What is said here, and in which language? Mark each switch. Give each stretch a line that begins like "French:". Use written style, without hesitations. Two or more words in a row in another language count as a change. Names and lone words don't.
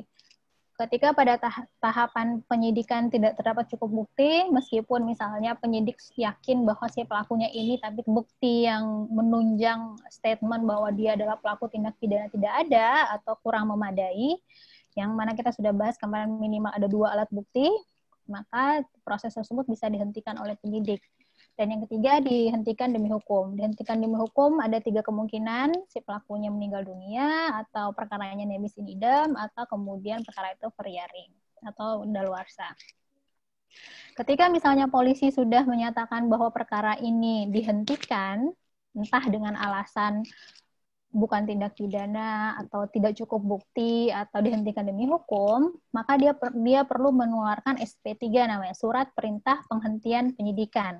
Indonesian: Ketika pada tahapan penyidikan tidak terdapat cukup bukti, meskipun misalnya penyidik yakin bahwa si pelakunya ini, tapi bukti yang menunjang statement bahwa dia adalah pelaku tindak pidana tidak ada atau kurang memadai, yang mana kita sudah bahas kemarin minimal ada 2 alat bukti, maka proses tersebut bisa dihentikan oleh penyidik. Dan yang ketiga, dihentikan demi hukum. Dihentikan demi hukum ada 3 kemungkinan, si pelakunya meninggal dunia, atau perkaranya
Latin: nebis in idem,
Indonesian: atau kemudian perkara itu veryaring, atau daluarsa. Ketika misalnya polisi sudah menyatakan bahwa perkara ini dihentikan, entah dengan alasan bukan tindak pidana atau tidak cukup bukti atau dihentikan demi hukum, maka dia perlu mengeluarkan SP3 namanya, surat perintah penghentian penyidikan.